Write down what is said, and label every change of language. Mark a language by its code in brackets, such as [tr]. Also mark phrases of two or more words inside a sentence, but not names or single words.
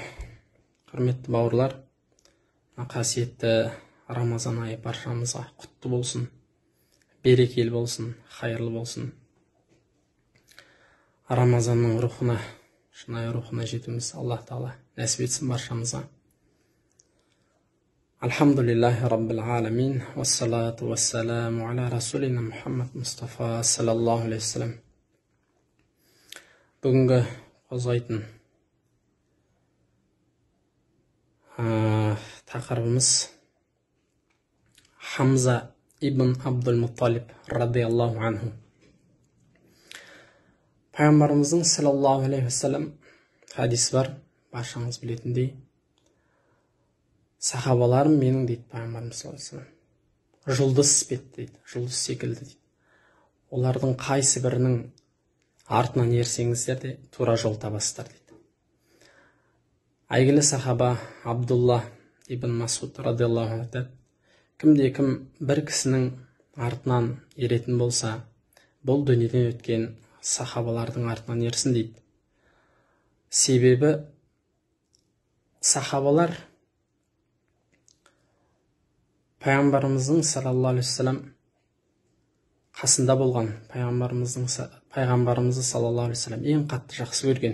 [kk] Құрметті бауырлар, қасиетті Рамазан айы баршамызға құтты болсын, берекелі болсын, хайырлы болсын. Рамазанның рухына, шынайы рухына жетуіміз Аллах Тағала нәсіп етсін баршамызға. [ar] الحمد لله رب العالمين والصلاة والسلام على رسولنا محمد مصطفى صلى الله عليه وسلم. [kk] Бүгінгі қозғайтын тақырыбымыз Хамза ибн Абдул Мутталиб [ar] رضي الله عنه. [kk] Пайғамбарымыздың [ar] صلى الله عليه وسلم [kk] хадис бар, баршаңыз білетіндей. Сахабаларым менің дейді пайғамбарымыз [ar] صلى الله عليه وسلم. [kk] Жұлдыз іспетті дейді, жұлдыз секілді дейді. Олардың қайсы бірінің артынан ерсеңіздер де тура жол табасыздар дейді. Әйгілі сахаба Абдулла ибн Масуд [ar] رضي الله عنه [kk] айтады, кімде-кім бір кісінің артынан еретін болса, бұл дүниеден өткен сахабалардың артынан ерсін дейді. Себебі сахабалар пайғамбарымыздың [ar] صلى الله عليه وسلم [kk] қасында болған, пайғамбарымызды [ar] صلى الله عليه وسلم [kk] ең қатты жақсы көрген.